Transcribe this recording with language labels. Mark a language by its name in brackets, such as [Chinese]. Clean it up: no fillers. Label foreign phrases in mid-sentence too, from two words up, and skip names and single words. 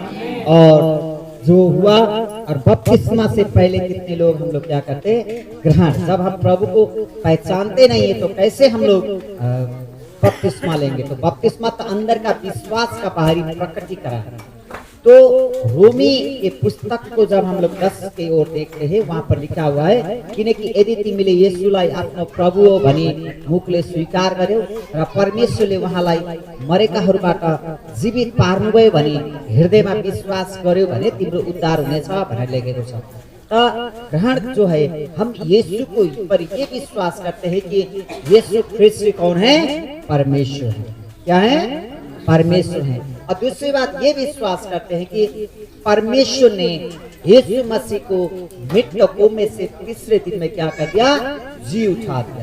[Hindi] और जो हुआ, और बपतिस्मा से पहले कितने लोग हम लोग क्या करते, ग्रहण, जब हम प्रभु को पहचानते नहीं है तो कैसे हम लोग बपतिस्मा लेंगे। तो बपतिस्मा तो अंदर का विश्वास का बाहरी प्रकटीकरण है। तो रोमी के पुस्तक को जब हम लोग 10 की ओर देखते हैं, वहां पर लिखा हुआ है कि [Nepali] यदि तिमीले येशूलाई आफ्नो प्रभु हो भनी मुखले स्वीकार गर्यौ र परमेश्वरले उहाँलाई मरेकाहरूबाट जीवित पार्नुभयो भनी हृदयमा विश्वास गर्यो भने तिम्रो उद्धार हुनेछ भनेर लेखेको छ। [Hindi] ग्रहण जो है, हम यीशु को पर ये विश्वास करते हैं कि यीशु ख्रिस्त कौन है, परमेश्वर है। क्या है, परमेश्वर है। और दूसरी बात ये विश्वास करते हैं कि परमेश्वर ने यीशु मसीह को मृतकों में से तीसरे दिन में क्या कर दिया, जी उठा दिया।